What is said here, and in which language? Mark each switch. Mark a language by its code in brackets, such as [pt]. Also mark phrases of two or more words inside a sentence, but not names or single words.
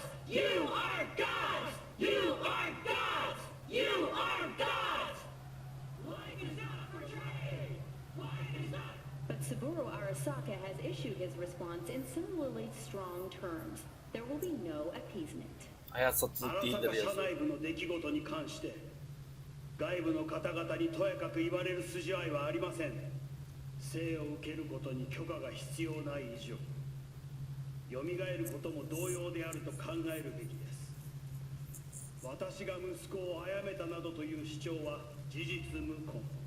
[en] You are gods! You are gods! You are gods! Lying is not portrayed! Lying is not... But Saburo Arasaka has issued his response in similarly strong terms. There will be no appeasement. [tr] Hayat satılık değildir yazıyor. [ja] 内部の出来事に関して外部の方々にとやかく言われる筋合いはありません。生を受けることに許可が必要ない以上、蘇ることも同様であると考えるべきです。私が息子を殺めたなどという主張は事実無根。